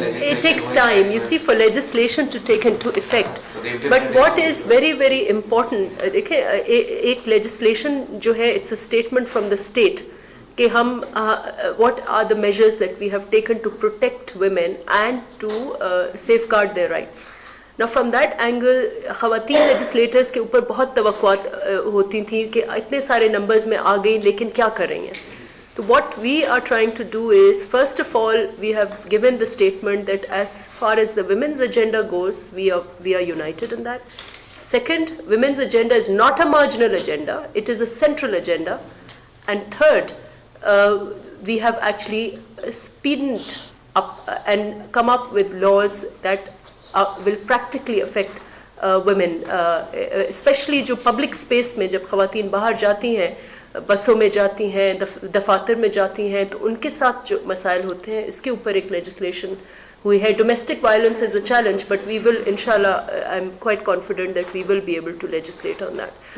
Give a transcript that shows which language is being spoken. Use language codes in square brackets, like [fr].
[en] It takes time, you see, for legislation to take into effect. But what is very, very important, [hi] देखिए एक [en] legislation [hi] जो है, [en] it's a statement from the state [hi] कि हम [en] what are the measures that we have taken to protect women and to safeguard their rights. Now from that angle, [hi] ख़वातीन legislators के ऊपर बहुत तवक्कुआत होती थी कि इतने सारे numbers में आ गई, लेकिन क्या करेंगे? [en] So what we are trying to do is, first of all, we have given the statement that as far as the women's agenda goes, we are united in that. Second, women's agenda is not a marginal agenda, it is a central agenda. And third, we have actually speeded up and come up with laws that will practically affect women, especially [hi] जो public space में जब ख़वातीन बाहर जाती हैं, बसों में जाती हैं, दफातर में जाती हैं, तो उनके साथ जो मसाइल होते हैं, इसके ऊपर एक legislation हुई है. [en] Domestic violence is a challenge, but we will, inshallah, I'm quite confident that we will be able to legislate on that.